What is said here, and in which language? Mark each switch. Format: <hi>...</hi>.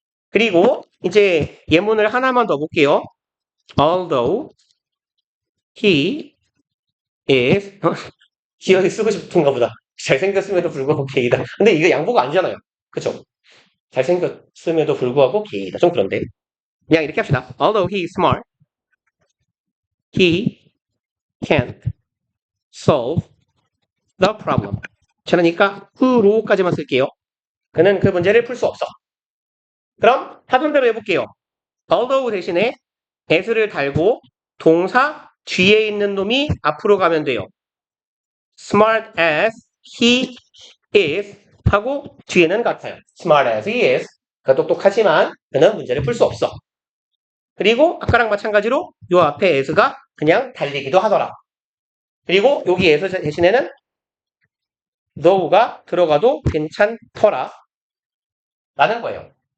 <ko>그리고 이제 예문을 하나만 더 볼게요.</ko> <en>Although he is</en> <ko>기억이 쓰고 싶은가 보다. 잘생겼음에도 불구하고 게이다. 근데 이거 양보가 아니잖아요. 그쵸? 잘생겼음에도 불구하고 게이다. 좀 그런데. 그냥 이렇게 합시다.</ko> <en>Although he is smart, he can't solve the problem.</en> <ko>그러니까 who로까지만 쓸게요. 그는 그 문제를 풀 수 없어. 그럼 하던 대로 해볼게요. although 대신에 as를 달고 동사 뒤에 있는 놈이 앞으로 가면 돼요.</ko> <en>smart as he is</en> <ko>하고 뒤에는 같아요.</ko> <en>smart as he is.</en> <ko>그러니까 똑똑하지만 그는 문제를 풀 수 없어. 그리고 아까랑 마찬가지로 요 앞에 as가 그냥 달리기도 하더라. 그리고 여기 as 대신에는 though가 들어가도 괜찮더라. 라는 거예요.</ko>